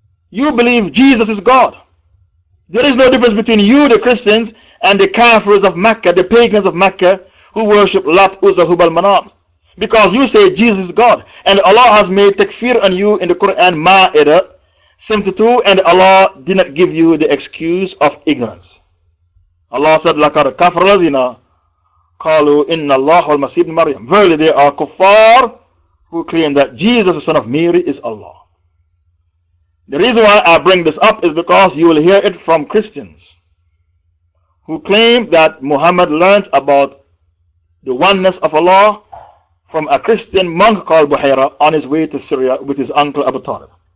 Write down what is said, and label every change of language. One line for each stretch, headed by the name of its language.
English: You believe Jesus is God. There is no difference between you, the Christians, and the Kafirs of Mecca, the pagans of Mecca, who worship Lat, Uzza, Hubal, Manat. Because you say Jesus is God. And Allah has made takfir on you in the Quran, Ma'idah 72, and Allah did not give you the excuse of ignorance. Allah said,
Arabic: لَقَدْ كَفَرَ الَّذِينَ قَالُوا إِنَّ اللَّهَ وَالْمَسِيحُ ابْنُ مَرْيَمَ.
English: Verily they are kuffar who claim that Jesus, the son of Mary, is Allah. The reason why I bring this up is because you will hear it from Christians who claim that Muhammad learned about the oneness of Allah from a Christian monk called Buhaira on his way to Syria with his uncle Abu Talib.